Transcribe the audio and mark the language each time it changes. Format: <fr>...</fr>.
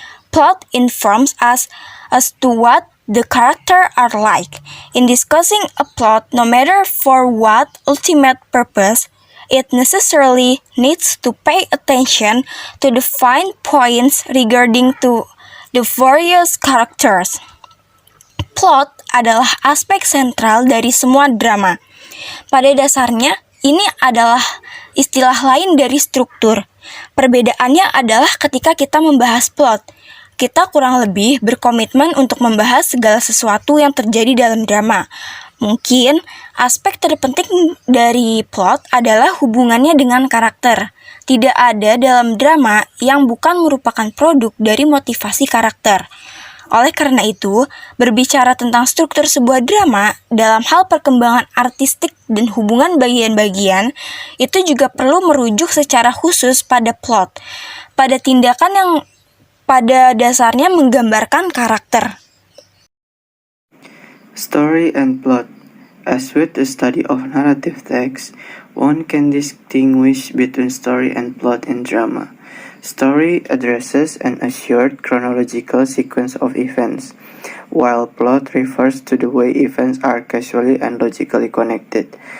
<en>Plot informs us as to what the characters are like. In discussing a plot, no matter for what ultimate purpose, it necessarily needs to pay attention to the fine points regarding to the various characters.</en> <id>Plot adalah aspek sentral dari semua drama. Pada dasarnya, ini adalah istilah lain dari struktur. Perbedaannya adalah ketika kita membahas plot. Kita kurang lebih berkomitmen untuk membahas segala sesuatu yang terjadi dalam drama. Mungkin aspek terpenting dari plot adalah hubungannya dengan karakter. Tidak ada dalam drama yang bukan merupakan produk dari motivasi karakter. Oleh karena itu, berbicara tentang struktur sebuah drama dalam hal perkembangan artistik dan hubungan bagian-bagian, itu juga perlu merujuk secara khusus pada plot, pada tindakan yang pada dasarnya menggambarkan karakter.</id> <en>Story and plot. As with the study of narrative text, One can distinguish between story and plot in drama. Story addresses an assured chronological sequence of events, while plot refers to the way events are causally and logically connected.</en>